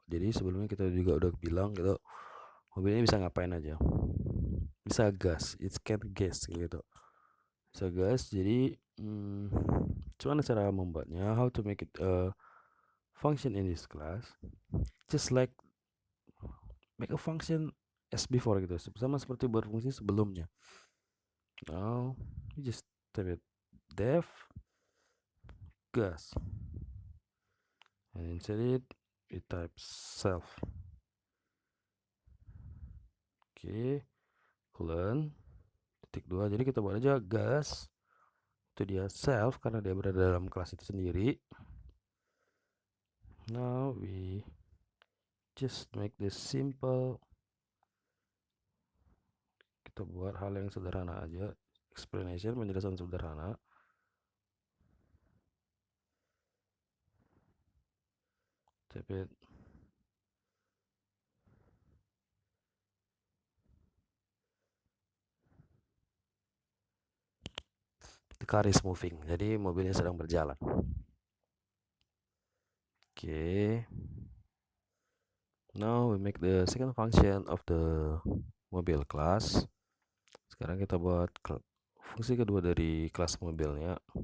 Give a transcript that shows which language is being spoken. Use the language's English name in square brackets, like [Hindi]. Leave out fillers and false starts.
[Indonesian] Jadi sebelumnya kita juga udah bilang gitu, mobil ini bisa ngapain aja. Bisa gas, [English] it can gas [Indonesian] gitu. Bisa gas. Jadi gimana cara membuatnya? [English] How to make it a function in this class? Just like make a function as before [Indonesian] gitu, sama seperti buat fungsi sebelumnya. [English] Now we just type it def gas, and inside it we type self. [Indonesian] Oke, colon titik 2. Jadi kita buat aja gas itu dia self karena dia berada dalam kelas itu sendiri. [English] Now we just make this simple. [Indonesian] Kita buat hal yang sederhana aja, explanation, penjelasan sederhana. [English] Type it the car is moving. [Indonesian] Jadi mobilnya sedang berjalan. [English] Okay. Now we make the second function of the mobil class. [Indonesian] Sekarang kita buat fungsi kedua dari kelas mobilnya.